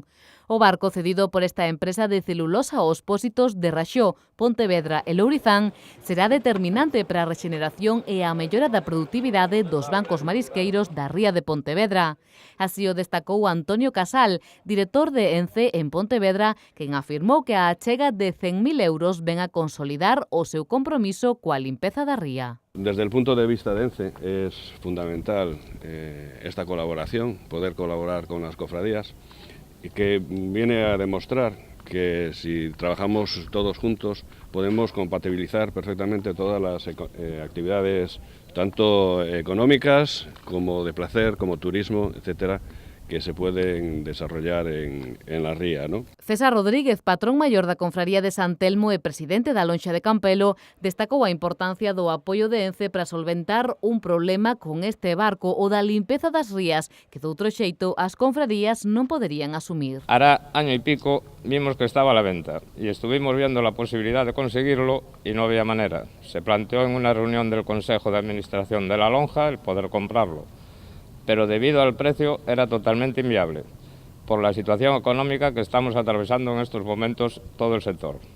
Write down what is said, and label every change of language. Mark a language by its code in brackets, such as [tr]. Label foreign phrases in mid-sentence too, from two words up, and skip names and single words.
[gl] O barco cedido por esta empresa de celulosa aos pósitos de Raxó, Pontevedra e Lourizán será determinante para a rexeneración e a mellora da produtividade dos bancos marisqueiros da ría de Pontevedra. Así o destacou Antonio Casal, director de Ence en Pontevedra, quen afirmou que a achega de 100.000 euros ven a consolidar o seu compromiso coa limpeza da ría. [es] Desde el punto de vista de ENCE es fundamental esta colaboración, poder colaborar con las cofradías, y que viene a demostrar que si trabajamos todos juntos podemos compatibilizar perfectamente todas las actividades, tanto económicas como de placer, como turismo, etcétera, que se pueden desarrollar en la ría, ¿no? [gl] César Rodríguez, patrón maior da Confraría de San Telmo e presidente da Lonxa de Campelo, destacou a importancia do apoio de Ence para solventar un problema con este barco, o da limpeza das rías, que doutro xeito as confrarías non poderían asumir. [es] Hará año y pico vimos que estaba a la venta y estuvimos viendo la posibilidad de conseguirlo y no había manera. Se planteó en una reunión del Consejo de Administración de la Lonja el poder comprarlo, pero debido al precio era totalmente inviable, por la situación económica que estamos atravesando en estos momentos todo el sector.